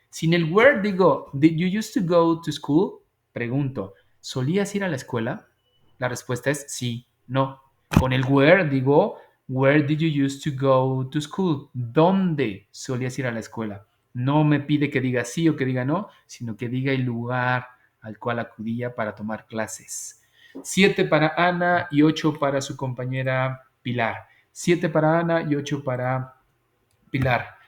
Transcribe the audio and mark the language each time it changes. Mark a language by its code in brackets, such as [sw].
[es] Sin el where digo, [en] did you used to go to school? [es] Pregunto, ¿solías ir a la escuela? La respuesta es sí, no. Con el where digo, [en] where did you used to go to school? [es] ¿Dónde solías ir a la escuela? No me pide que diga sí o que diga no, sino que diga el lugar al cual acudía para tomar clases. 7 para Ana y 8 para su compañera Pilar. 7 para Ana y 8 para Pilar.